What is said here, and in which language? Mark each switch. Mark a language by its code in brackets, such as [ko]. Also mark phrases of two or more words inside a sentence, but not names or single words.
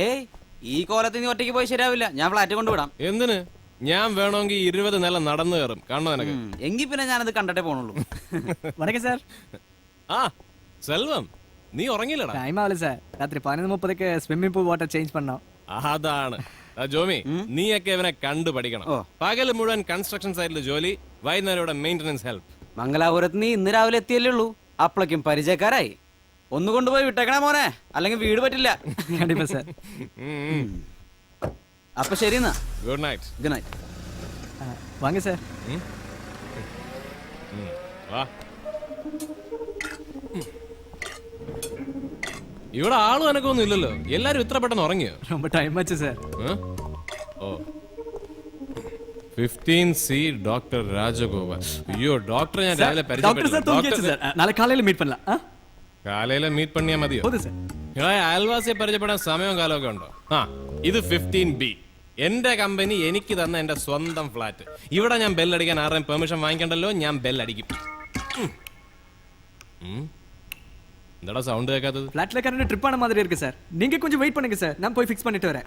[ml] ഏയ്, ഈ കോലത്തിൽ നീ ഒറ്റയ്ക്ക് പോയി ശരിയാവില്ല. ഞാൻ ഫ്ലാറ്റ് കൊണ്ടുവിടാം. എന്തിന്? ഞാൻ വേണമെങ്കിൽ 20 നില നടന്നു കയറും. കാണണോ നിനക്ക്? എങ്കിൽ പിന്നെ ഞാനത് കണ്ടിട്ടേ പോണുള്ളൂ. [ta] வணக்கம் சார். [ml] ആ സെൽവം, നീ ഉറങ്ങിയില്ലടാ? [ta] டைம் ஆகல சார். ராத்திரி 11:30க்கு [en] swimming pool water change [ta] பண்ணோம். [ml] അതാണ്. ജോമി, നീയൊക്കെ ഇവനെ കണ്ടു പഠിക്കണം. പകല് മുഴുവൻ കൺസ്ട്രക്ഷൻ സൈറ്റിൽ ജോലി, വൈകുന്നേരം ഇവിടെ മെയിൻ്റനൻസ് ഹെൽപ്പ്. മംഗലാപുരത്ത് നീ ഇന്ന് രാവിലെ എത്തിയല്ലേ ഉള്ളൂ, അപ്പളേക്കും പരിചയക്കാരായി. ഒന്ന് കൊണ്ടുപോയി വിട്ടേക്കണേ മോനെ, അല്ലെങ്കിൽ വീട് പറ്റില്ല. [ta] கண்டிப்பா சார். [ml] അപ്പൊ ശരി എന്നാ. [en] good night. good night. [ta] வாங்க சார். [ml] വാ. ഇവിടെ ആളും എനക്കൊന്നും ഇല്ലല്ലോ. എല്ലാരും ഇത്ര പെട്ടെന്ന് ഉറങ്ങിയോ? [ta] ரொம்ப டைம் ஆச்சு சார். [ml] ഓ 15C ഡോക്ടർ രാജഗോപാൽ. അയ്യോ, ഡോക്ടറെ ഞാൻ രാവിലെ [ta] டாக்டர் சார் தூங்கியாச்சு சார். நாளை காலையில மீட் பண்ணலாம். [ml] കാലയിലെ മീറ്റ് പണിയാ മതിയോ? [ta] சார். [ml] അയൽവാസിയെ പരിചയപ്പെടാൻ സമയവും കാലമൊക്കെ ഉണ്ടോ? ഇത് 15B, എന്റെ കമ്പനി എനിക്ക് തന്ന എന്റെ സ്വന്തം ഫ്ലാറ്റ്. ഇവിടെ ഞാൻ ബെല്ലടിക്കാൻ ആരുടെയും പെർമിഷൻ വാങ്ങിക്കണ്ടല്ലോ. ഞാൻ ബെല്ലടിക്കും. എന്താടാ സൗണ്ട് കേൾക്കാത്തത്? [ta] ஃபிளாட்ல [en] current trip [ta] ஆன மாதிரி இருக்கு சார். நீங்க கொஞ்சம் வெயிட் பண்ணுங்க சார், நான் போய் ஃபிக்ஸ் பண்ணிட்டு வரேன்.